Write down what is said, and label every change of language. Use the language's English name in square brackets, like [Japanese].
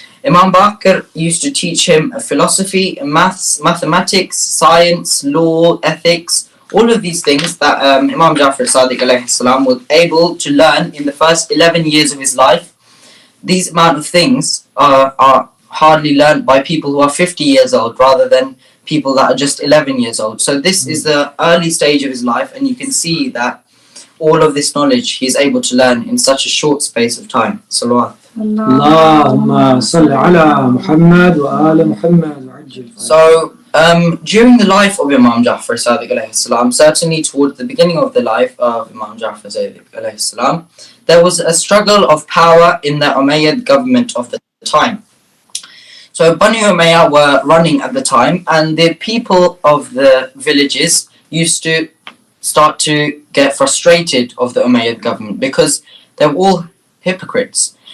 [English] Imam Baqir used to teach him philosophy, maths, mathematics, science, law, ethics, all of these things that Imam Jafar Sadiq alayhi salam was able to learn in the first 11 years of his life. These amount of things are hardly learned by people who are 50 years old rather than people that are just 11 years old. So this is the early stage of his life, and you can see that all of this knowledge he is able to learn in such a short space of time. Salawat. [Arabic] اللهم صل على محمد وآل محمد وعجل. [English] So during the life of Imam Jafar Sadiq alayhi salam, certainly towards the beginning of the life of Imam Jafar Sadiq alayhi salam, there was a struggle of power in the Umayyad government of the time. So Bani Umayyah were running at the time, and the people of the villages used to start to get frustrated of the Umayyad government because they were all hypocrites.